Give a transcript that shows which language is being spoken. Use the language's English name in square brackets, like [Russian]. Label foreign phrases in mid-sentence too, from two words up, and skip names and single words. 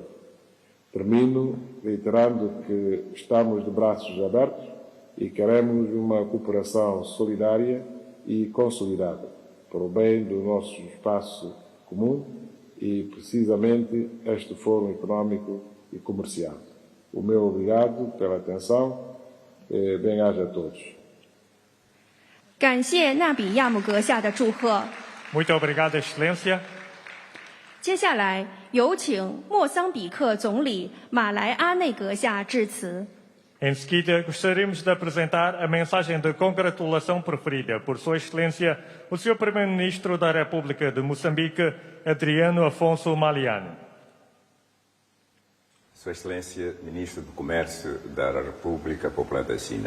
[Portuguese] Termino reiterando que estamos de braços abertos e queremos uma cooperação solidária e consolidada para o bem do nosso espaço comum e, precisamente, este Fórum Económico e Comercial. O meu obrigado pela atenção. Bem-aja a todos. [Chinese] 感谢纳比亚姆阁下的祝贺。 [Portuguese] Muito obrigado, Excelência. [Chinese] 接下来有请莫桑比克总理马莱阿内阁下致辞。 [Portuguese] Em seguida, gostaríamos de apresentar a mensagem de congratulação preferida por Sua Excelência, o Sr. Primeiro-Ministro da República de Moçambique, Adriano Afonso Maliano. Sua Excelência, Ministro do Comércio da República Popular da China.